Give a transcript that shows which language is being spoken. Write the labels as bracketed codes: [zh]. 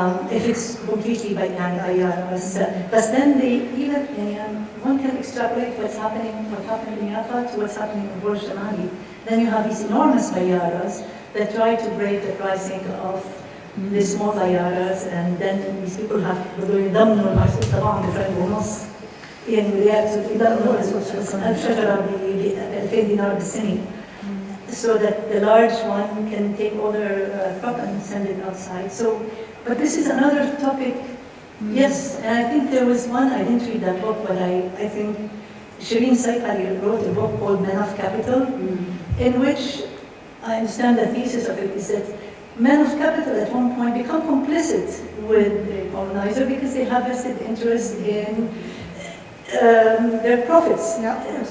[en] If it's completely [ar] بيارة بس [en] then they even one can extrapolate what happened in Yaffa to what's happening in [ar] الغرب الشمالي. [en] Then you have these enormous bayaras that try to break the pricing of the small bayaras, and then these people have [ar] بدهم يضمنوا المحصول تبعهم بفرق ونص. يعني يضمنوا 1000 شجرة ب 2000 دينار بالسنة. [en] So that the large one can take all their crop and send it outside. But this is another topic. Yes, and I think there was one, I didn't read that book, but I think Shireen Saikari wrote a book called Men of Capital, in which I understand the thesis of it is that men of capital at one point become complicit with the colonizer because they have vested interest in their profits. Yeah.